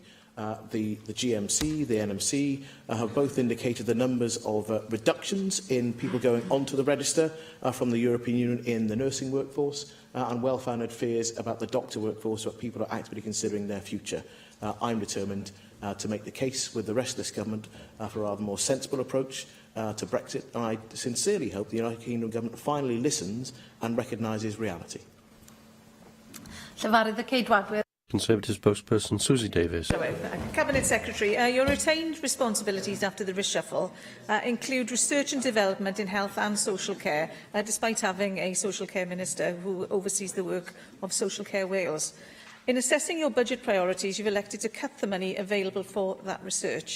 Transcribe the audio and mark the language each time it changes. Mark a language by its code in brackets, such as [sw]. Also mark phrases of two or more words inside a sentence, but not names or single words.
[en] The GMC, the NMC have both indicated the numbers of reductions in people going onto the register from the European Union in the nursing workforce and well-founded fears about the doctor workforce, where people are actively considering their future. I'm determined to make the case with the rest of this government for a rather more sensible approach to Brexit, and I sincerely hope the United Kingdom government finally listens and recognises reality. [cy] Llefarydd y Ceidwadwyr. [en] Conservative spokesperson Susie Davies. Cabinet Secretary, your retained responsibilities after the reshuffle include research and development in health and social care, despite having a social care minister who oversees the work of Social Care Wales. In assessing your budget priorities, you've elected to cut the money available for that research.